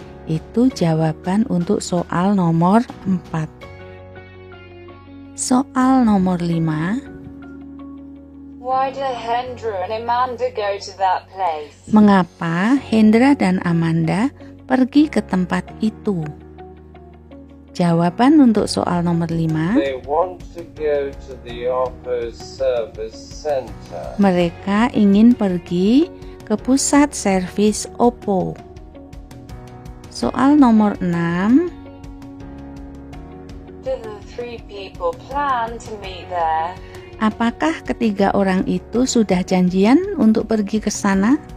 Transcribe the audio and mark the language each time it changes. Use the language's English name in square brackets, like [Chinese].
[Indonesian] Itu jawaban untuk soal nomor 4. Soal nomor 5. [English] Why do Hendra and Amanda go to that place? [Indonesian] Mengapa Hendra dan Amanda pergi ke tempat itu? Jawaban untuk soal nomor 5. [English] They want to go to the Oppo Service Center. [Indonesian] Mereka ingin pergi ke pusat servis Oppo. Soal nomor 6. [English] Do the three people plan to meet there? [Indonesian] Apakah ketiga orang itu sudah janjian untuk pergi ke sana?